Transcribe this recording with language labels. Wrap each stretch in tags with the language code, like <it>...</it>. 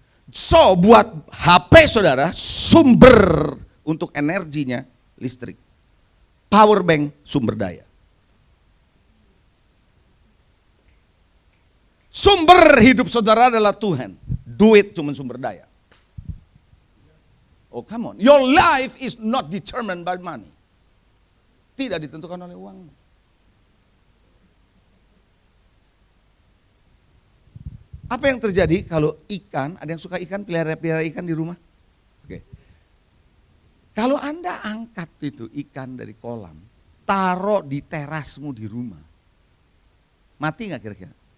<id>So buat HP saudara, sumber untuk energinya listrik. Power bank sumber daya. Sumber hidup saudara adalah Tuhan. Duit cuma sumber daya.</id> <en>Oh come on, your life is not determined by money.</en> <id>Tidak ditentukan oleh uang. Apa yang terjadi kalau ikan, ada yang suka ikan, pelihara ikan di rumah? Oke. Kalau Anda angkat itu ikan dari kolam, taruh di terasmu di rumah, mati nggak kira-kira?</id>